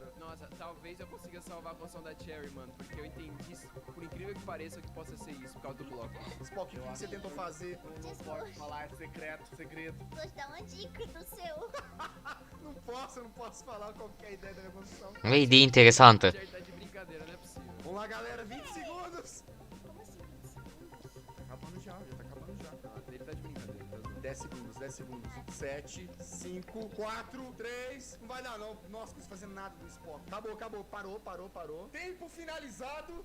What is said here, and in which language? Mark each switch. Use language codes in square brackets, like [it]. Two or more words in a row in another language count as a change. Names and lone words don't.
[pt] Nossa, talvez eu consiga salvar a construção da Cherry, mano. Porque eu entendi, por incrível que pareça, que possa ser isso, por causa do bloco. Spock, o que você tentou fazer? Não pode falar, é segredo. Vou dar uma dica do seu. Eu não posso falar qual que é a ideia da minha construção. [ro] Uma ideea interesantă. [pt] Cherry tá de brincadeira, não é possível. Vamos lá, galera, 20 segundos. Tá acabando já, tá acabando já. já. Ele tá de brincadeira, tá zoando. 10 segundos, 10 segundos. 7, 5, 4, 3. Não vai dar, não. Nossa, não consigo fazer nada do esporte. Acabou, acabou. Parou. Tempo finalizado.